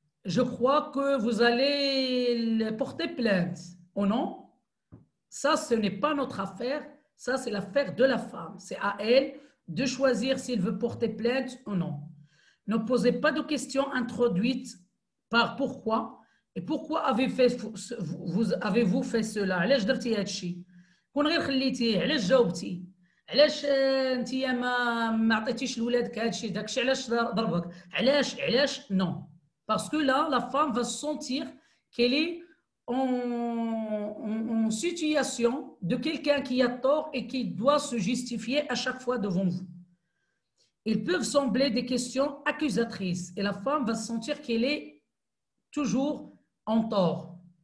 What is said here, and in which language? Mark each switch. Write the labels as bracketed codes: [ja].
[fr] Je crois que vous allez porter plainte ou non? Ça, ce n'est pas notre affaire. Ça, c'est l'affaire de la femme. C'est à elle de choisir s'il veut porter plainte ou non. Ne posez pas de questions introduites par pourquoi et pourquoi avez-vous fait cela. [ar] علاش درتي هذا الشيء؟ كون غير خليتيه، علاش جاوبتي؟ علاش انت ما عطيتيش لولادك هذا الشيء؟ داكشي علاش ضربك؟ علاش non. [fr] Parce que là, la femme va sentir qu'elle est en situation de quelqu'un qui a tort et qui doit se justifier à chaque fois devant vous. Ils peuvent sembler des questions accusatrices et la femme va sentir qu'elle est toujours en tort.